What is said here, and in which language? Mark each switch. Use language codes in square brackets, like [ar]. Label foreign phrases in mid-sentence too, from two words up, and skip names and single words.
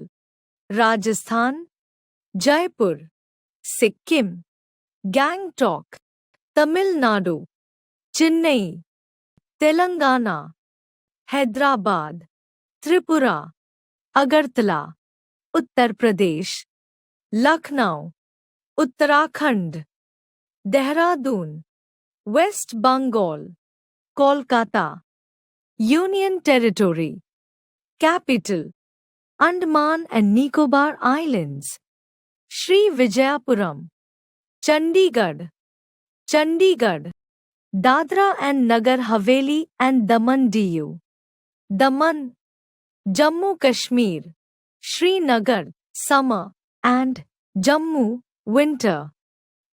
[en] Rajasthan, Jaipur, Sikkim, Gangtok, Tamil Nadu, Chennai, Telangana, Hyderabad, Tripura, Agartala, Uttar Pradesh, Lucknow, Uttarakhand, Dehradun, West Bengal, Kolkata. Union Territory. Capital. Andaman and Nicobar Islands, Sri Vijayapuram, Chandigarh, Chandigarh, Dadra and Nagar Haveli and Daman Diu, Daman, Jammu Kashmir, Srinagar, summer, and Jammu, winter.